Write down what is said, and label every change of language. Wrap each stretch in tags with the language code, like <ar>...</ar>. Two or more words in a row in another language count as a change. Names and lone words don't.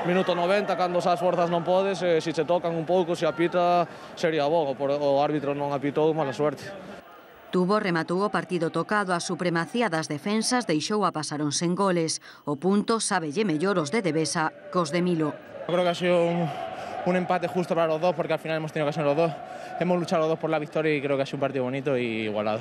<gl>Minuto 90, cando as forzas non podes, se che tocan un pouco, se apita, sería bo. O árbitro non apitou, mala suerte. Tubo rematou o partido tocado, a supremacía das defensas deixou a pasar uns sen goles. O punto sábelle mellor os de Devesa cos de Milo.</gl> <es>Creo que ha sido un empate justo para los dos, porque al final hemos tenido que ser los dos. Hemos luchado los dos por la victoria y creo que ha sido un partido bonito y igualado.</es>